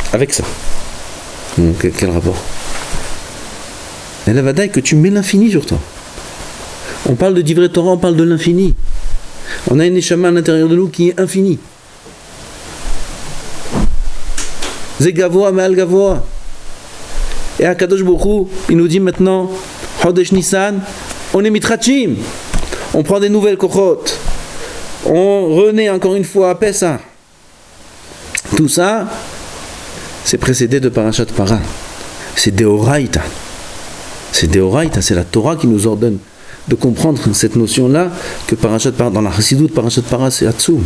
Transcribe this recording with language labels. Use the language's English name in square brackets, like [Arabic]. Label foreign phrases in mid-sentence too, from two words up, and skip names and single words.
[French] avec ça. Quel rapport? Et la vadaï que tu mets l'infini sur toi. On parle de [Hebrew] דברי תורה, [French] on parle de l'infini. On a une neshama à l'intérieur de nous qui est infinie. [Hebrew] זה גבוה מעל גבוה. Et הקדוש ברוך הוא, [French] il nous dit maintenant, [Hebrew] חודש ניסן, [French] on est mitrachim. On prend des nouvelles kochot. On renaît encore une fois à Pessah. Tout ça, c'est précédé de [Hebrew] פרשת פרה. [French] C'est Deoraita. C'est Deoraita, c'est la Torah qui nous ordonne de comprendre cette notion-là, que [Hebrew] פרשת פרה, [French] dans la Chassidut, [Hebrew] פרשת פרה, [French] c'est Hatsum.